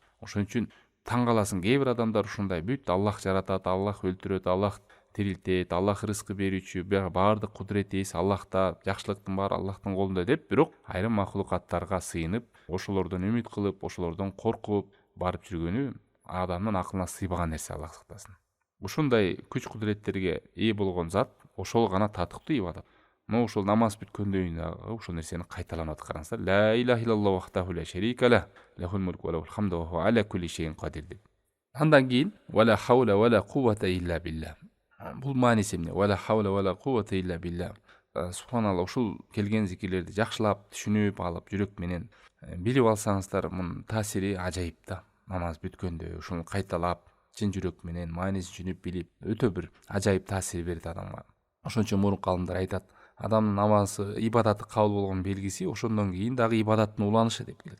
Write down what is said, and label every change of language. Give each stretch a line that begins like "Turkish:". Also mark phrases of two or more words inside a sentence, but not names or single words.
Kyrgyz: Ошон үчүн таң каласың, кээ бир адамдар ушундай бүт Аллах жаратат, Аллах өлтүрөт, Аллах тирилтет, Аллах рызкы берүүчү, бардык кудурет ээси Аллахта, жакшылыктын баары Аллахтын колунда деп, бирок айрым макулукаттарга сыйынып, ошолордон үмүт кылып, ошолордон коркуп барып жүргөнү адамдын акылына сыйбаган нерсе, Аллах сактасын. Ушундай күч кудуреттерге ээ болгон зат ошол гана татыктуу ибадат. Но ошол намаз бүткөндөн кийин дагы ошол нерсени кайталанып аткараңыздар.
Arabic: لا إله إلا الله وحده لا شريك له له الملك وله الحمد وهو على كل شيء قدير деп.
Kyrgyz: Андан кийин
Arabic: ولا حول ولا قوة إلا بالله.
Kyrgyz: Бул мааниси эмне?
Arabic: ولا حول ولا قوة إلا بالله.
Kyrgyz: Субханалла, ушул келген зикирлерди жакшылап түшүнүп алып, жүрөк менен билип алсаңыздар, мунун таасири ажайып да. Намаз бүткөндө ушуну кайталап, чын жүрөк менен маанисин түшүнүп билип, өтө бир ажайып таасир берет адамга. Ошон үчүн мурунку калымдар айтат, адамдын намазы, ибадаты кабыл болгон белгиси ошондон кийин дагы ибадаттын уланышы деп келет.